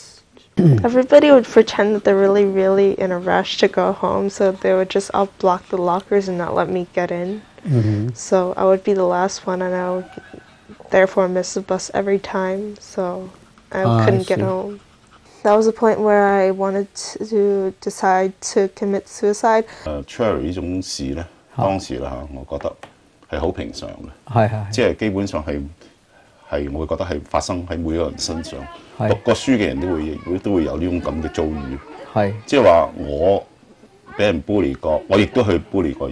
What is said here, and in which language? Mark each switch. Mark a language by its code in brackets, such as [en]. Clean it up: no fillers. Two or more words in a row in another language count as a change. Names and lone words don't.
[en] Everybody would pretend that they're really, really in a rush to go home, so they would just all block the lockers and not let me get in. So I would be the last one, and I would therefore miss the bus every time, so I couldn't get home. That was a point where I wanted to decide to commit suicide. [yue] Cherry 呢種事咧，當時啦嚇，我覺得係好平常嘅，即係基本上係我會覺得係發生喺每一個人身上。讀過書嘅人都會有呢種咁嘅遭遇，即係話我俾人 bully 過，我亦都去 bully 過人。